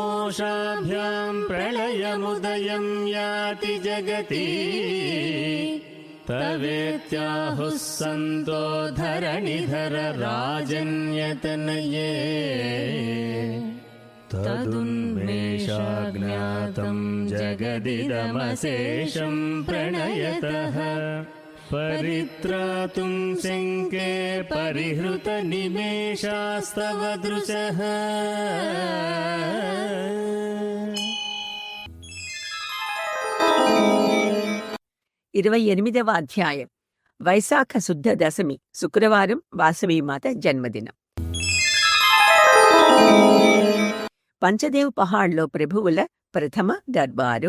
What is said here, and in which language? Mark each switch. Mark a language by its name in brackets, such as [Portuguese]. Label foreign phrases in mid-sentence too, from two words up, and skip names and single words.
[Sanskrit] घोषाभ्यां प्रलयमुदयं याति जगति तवेत्याहुः सन्तो धरणिधर राजन्यतनये तदुन्मेषाज्ञातं जगदिदमशेषं प्रणयतः परित्रातुं शङ्के परिहृतनिमेषास्तव दृशः। [Telugu] 28వ అధ్యాయం. వైశాఖ శుద్ధ దశమి, శుక్రవారం, వాసవీమాత జన్మదినం. పంచదేవ్ పహాడ్లో ప్రభువుల ప్రథమ దర్బారు.